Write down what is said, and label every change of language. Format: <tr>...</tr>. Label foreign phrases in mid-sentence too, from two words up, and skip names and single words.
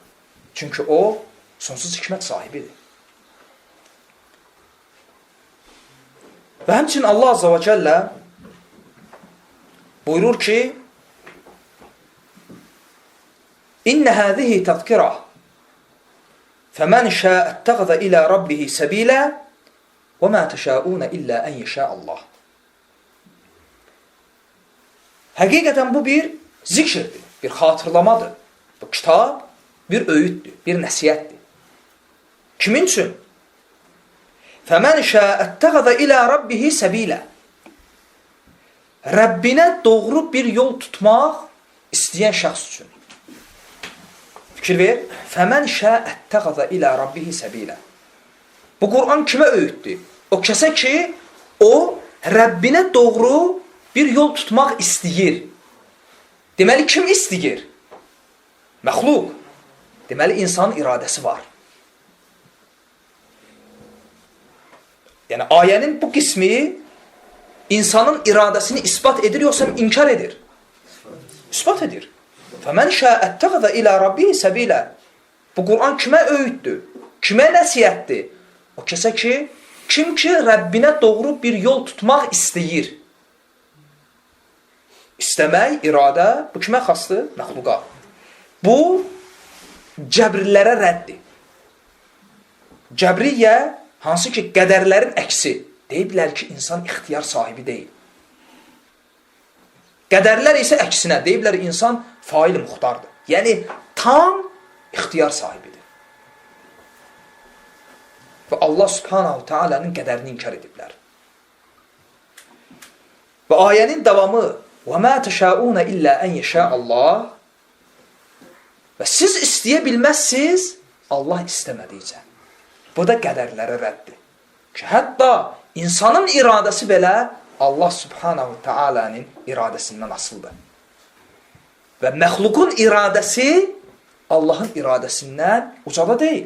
<az>Çünki o, sonsuz hikmət sahibidir. Və həmçinin Allah</az> <ar>عز وجل</ar> <az>buyurur ki,</az> <ar>إن هذه تذكرة فَمَنْ شَاءَ اتَّغَذَ إِلَى رَبِّهِ سَب۪يلًا وَمَا تَشَاءُونَ إِلَّا أَنْ يَشَاءَ اللّٰهِ.</ar> <az>Həqiqətən bu bir zikirdir, bir xatırlamadır. Bu kitab bir öğüddür, bir nəsiyyətdir. Kimin üçün?</az> <ar>فَمَنْ شَاءَ اتَّغَذَ إِلَى رَبِّهِ سَب۪يلًا.</ar> <az>Rəbbinə doğru bir yol tutmaq istəyən şəxs üçün. Fikir ver.</az> <ar>فَمَنْ شَاءَ اتَّغَذَ إِلَى رَبِّهِ سَب۪يلًا.</ar> <az>Bu Qur'an kimə öğüddür? O kəsə ki, o Rəbbinə doğru bir yol tutmaq istəyir. Deməli, kim istəyir? Məxluq. Deməli, insanın iradəsi var. Yəni, ayənin bu qismi insanın iradəsini ispat edir, yoxsa inkar edir? İspat edir.</az> <ar>فَمَنْ شَاءَ اتَّغَذَ إِلَى رَبِّهِ سَب۪يلًا.</ar> <az>Bu Qur'an kimə öğüddür? Kimə nəsiyyətdir? O kəsə ki, kim ki Rəbbinə doğru bir yol tutmaq istəyir. İstəmək, iradə, bu kimə xasdır? Məxluqa. Bu, cəbrillərə rəddir. Cəbriyyə, hansı ki qədərlərin əksi, deyiblər ki, insan ixtiyar sahibi deyil. Qədərlər isə əksinə, deyiblər insan fail muxtardır. Yəni, tam ixtiyar sahibidir. Və Allah</az> <ar>سبحانه تعالى</ar> <az>qədərini inkar ediblər. Və ayənin davamı</az> <ar>وَمَا تَشَاءُونَ إِلَّا أَنْ يَشَاءَ اللّٰهِ.</ar> <az>Və siz istəyə bilməzsiniz, Allah istəmədikcə. Bu da qədərlərə rəddir. Ki, hətta insanın iradəsi belə Allah</az> <ar>سبحانه تعالى</ar> <az>iradəsindən asıldır. Və məxluqun iradəsi Allahın iradəsindən ucada deyil.</az>